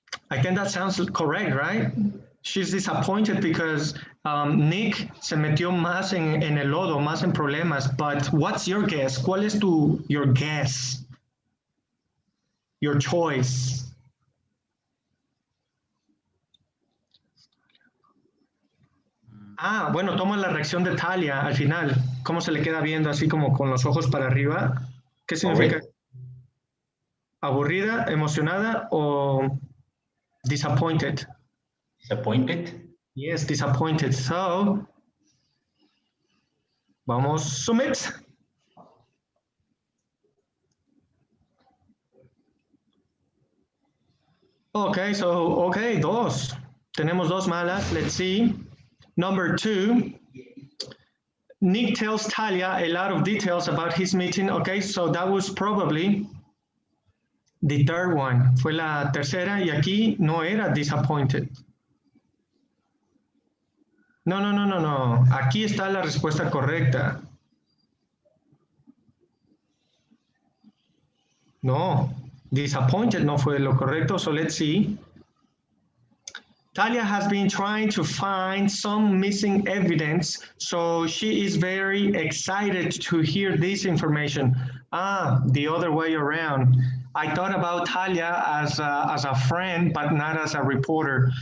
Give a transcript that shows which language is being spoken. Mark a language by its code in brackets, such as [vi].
[en] I think that sounds correct, right? She's disappointed because [es] Nick se metió más en el lodo, más en problemas. [en] But what's your guess? [es] ¿Cuál es [en] your guess? Your choice. [es] Ah, bueno, toma la reacción de Talia al final. ¿Cómo se le queda viendo así como con los ojos para arriba? ¿Qué significa? ¿Aburrida, emocionada o disappointed? [en] Disappointed? Yes, disappointed. So, [es] vamos, [en] submit. Okay, so, okay, 2. [es] Tenemos 2 malas. [en] Let's see. Number 2, Nick tells Talia a lot of details about his meeting. Okay, so that was probably the 3rd one. [es] Fue la tercera y aquí no era disappointed. No. Aquí está la respuesta correcta. No, disappointed no fue lo correcto, [en] so let's see. Talia has been trying to find some missing evidence, so she is very excited to hear this information. Ah, the other way around. I thought about Talia as a friend, but not as a reporter.